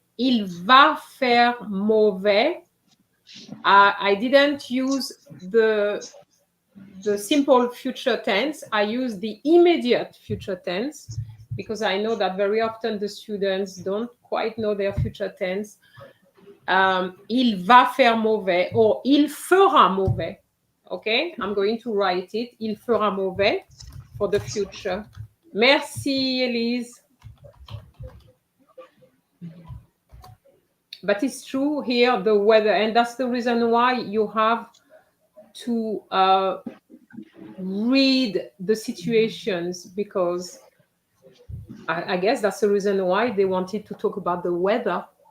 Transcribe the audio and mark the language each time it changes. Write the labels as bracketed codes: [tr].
[fr] Il va faire mauvais. [en] I didn't use the simple future tense. I use the immediate future tense because I know that very often the students don't quite know their future tense. [fr] Il va faire mauvais or il fera mauvais. [en] Okay, I'm going to write it. [fr] Il fera mauvais [en] for the future. [fr] Merci, Elise. [en] But it's true here, the weather, and that's the reason why you have to read the situations, because I guess that's the reason why they wanted to talk about the weather.